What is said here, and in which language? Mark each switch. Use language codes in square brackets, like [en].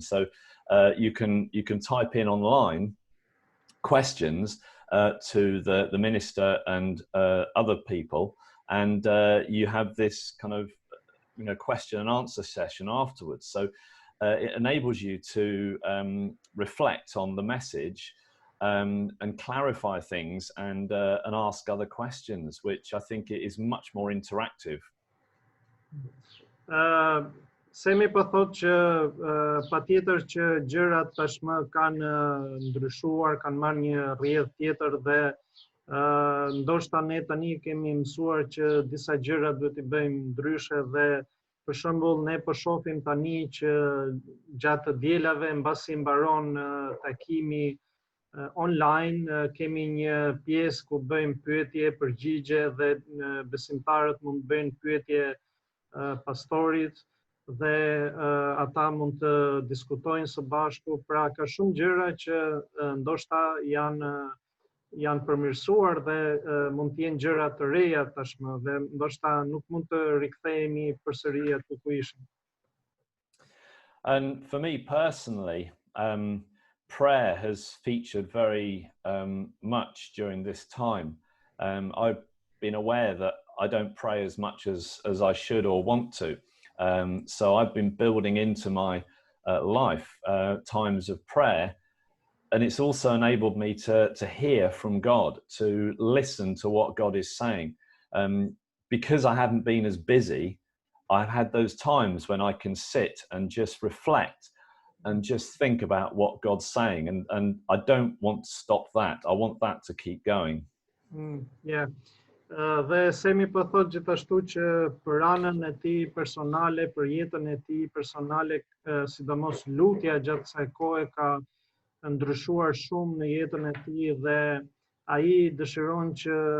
[en] So you can type in online questions to the minister and other people, and you have this kind of question and answer session afterwards. So it enables you to reflect on the message and clarify things and ask other questions, which I think is much more interactive. [sq] Semi po thot që patjetër që gjërat tashmë kanë ndryshuar, kanë marrë një rrjedh tjetër dhe ndoshta ne tani kemi mësuar që disa gjëra duhet i bëjmë ndryshe dhe për shembull ne po shohim tani që gjatë dielave mbasi mbaron takimi online kemi një pjesë ku bëjmë pyetje, përgjigje dhe besimtarët mund të bëjnë pyetje pastorit dhe ata mund të diskutojnë së bashku, pra ka shumë gjëra që ndoshta janë përmirësuar dhe mund të jenë gjëra të reja tashmë dhe ndoshta nuk mund të rikthehemi përsëri aty ku ishim. [en] And for me personally, prayer has featured very much during this time. I've been aware that I don't pray as much as I should or want to. So I've been building into my life times of prayer, and it's also enabled me to hear from God, to listen to what God is saying. Because I haven't been as busy, I've had those times when I can sit and just reflect and just think about what God's saying, and I don't want to stop that. I want that to keep going. Yeah. [sq] Dhe Semi po thot gjithashtu që për anën e tij personale, për jetën e tij personale, sidomos lutja gjatë kësaj kohe ka ndryshuar shumë në jetën e tij dhe ai dëshiron që